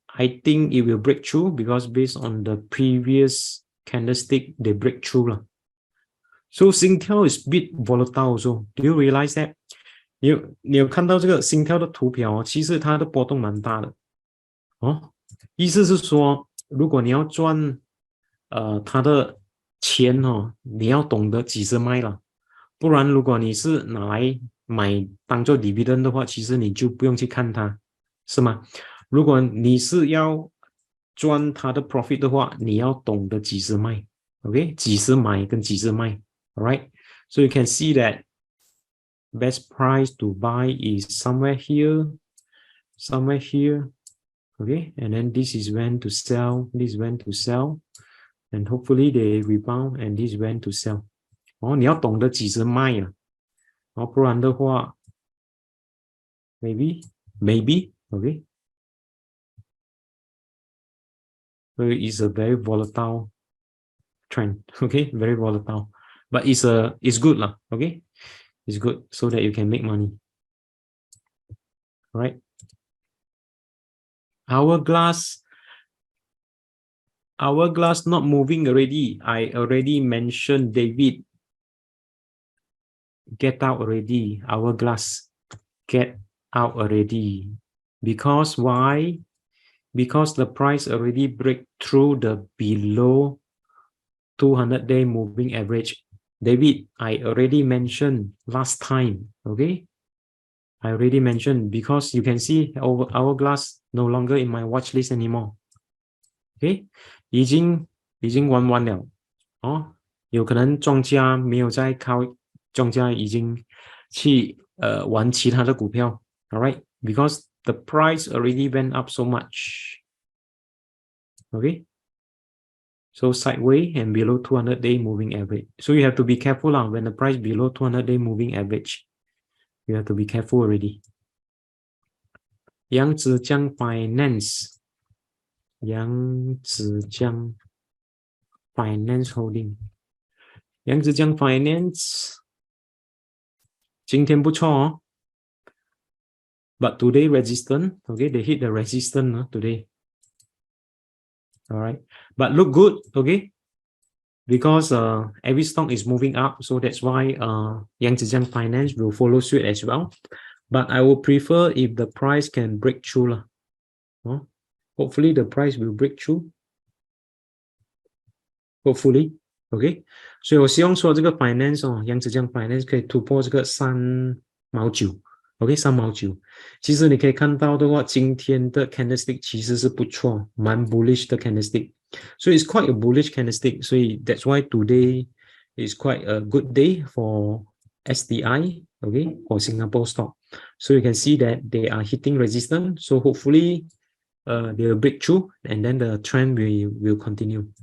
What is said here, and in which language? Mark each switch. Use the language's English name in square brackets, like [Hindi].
[English] I think it will break through because based on the previous candlestick, they break through. So Singtel is a bit volatile also. Do you realize that? [Chinese] 你有看到这个 Singtel 的图表其实它的波动蛮大的意思是说，如果你要赚它的钱你要懂得几时卖了，不然如果你是拿来买当做 dividend 的话，其实你就不用去看它，是吗？如果你是要赚它的 profit 的话，你要懂得几时卖 ，OK？几时买跟几时卖 ， [English] all right？ So you can see that best price to buy is somewhere here, okay? And then this is when to sell, this is when to sell, and hopefully they rebound, and this is when to sell. 你要懂得几时卖不然的话 maybe, okay? So it's a very volatile trend, okay? Very volatile, but it's good lah, okay? It's good so that you can make money, right? Hourglass not moving already. I already mentioned David. Get out already. Hourglass, get out already. Because why? Because the price already break through the below 200-day moving average. David, I already mentioned last time, okay? I already mentioned because you can see Hourglass no longer in my watch list anymore. [Chinese] Okay, 已经玩完了哦，有可能庄家没有在靠，庄家已经去玩其他的股票 ， [English] alright, because the price already went up so much. Okay, so sideways and below 200-day moving average. So you have to be careful when the price below 200-day moving average. You have to be careful already. Yangzijiang Finance. Yangzijiang Finance Holding. Yangzijiang Finance [Chinese] 今天不错哦 [English] but today resistant, okay, they hit the resistance today. All right, but look good, okay, because every stock is moving up, so that's why Yangzijiang Finance will follow suit as well. But I would prefer if the price can break through hopefully the price will break through. Hopefully, okay. [Chinese] 所以我希望说这个 finance Yangzijiang Finance 可以突破这个3毛9 ，OK， 3毛9。其实你可以看到的话，今天的 candlestick 其实是不错，蛮 bullish 的 candlestick。 [English] So it's quite a bullish candlestick. [Chinese] 所以 [English] that's why today is quite a good day for STI, okay, for Singapore stock. So you can see that they are hitting resistance. So hopefully they will break through and then the trend will continue.